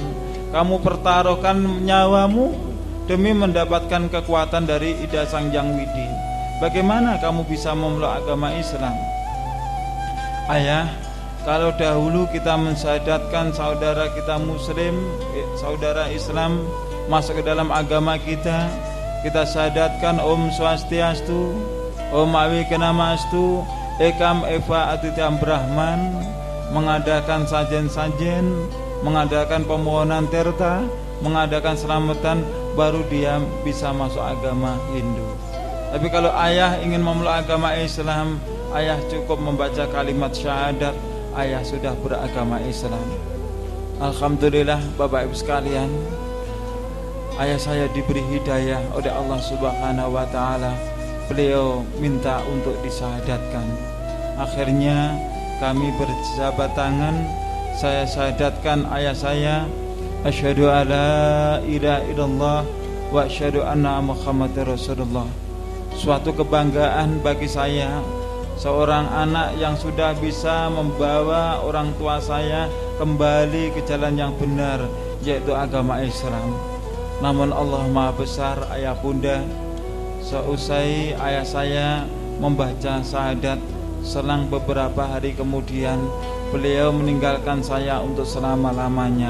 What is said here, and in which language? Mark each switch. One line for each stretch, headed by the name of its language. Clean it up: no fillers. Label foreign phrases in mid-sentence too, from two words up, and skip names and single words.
Indonesian: Kamu pertaruhkan nyawamu demi mendapatkan kekuatan dari Ida Sang Hyang Widi. Bagaimana kamu bisa memeluk agama Islam? Ayah, kalau dahulu kita mensyahadatkan saudara kita muslim, saudara Islam masuk ke dalam agama kita, kita syahadatkan
Sanskrit: ॐ स्वस्त्यस्तु, ॐ अविघ्नमस्तु, एकम् एव अद्वितीयम् ब्रह्म,
Indonesian: mengadakan sajen-sajen, mengadakan pemohonan terta, mengadakan selamatan, baru dia bisa masuk agama Hindu. Tapi kalau ayah ingin memeluk agama Islam, ayah cukup membaca kalimat syahadat, ayah sudah beragama Islam. Alhamdulillah Bapak Ibu sekalian, ayah saya diberi hidayah oleh Allah
Arabic: سبحانه وتعالى.
Indonesian: Beliau minta untuk disyahadatkan. Akhirnya kami berjabat tangan, saya syahadatkan ayah saya,
Arabic: أشهد أن لا إله إلا الله وأشهد أن محمدا رسول الله.
Indonesian: Suatu kebanggaan bagi saya, seorang anak yang sudah bisa membawa orang tua saya kembali ke jalan yang benar, yaitu agama Islam. Namun Allah Maha Besar, ayah bunda, seusai ayah saya membaca syahadat, selang beberapa hari kemudian beliau meninggalkan saya untuk selama-lamanya.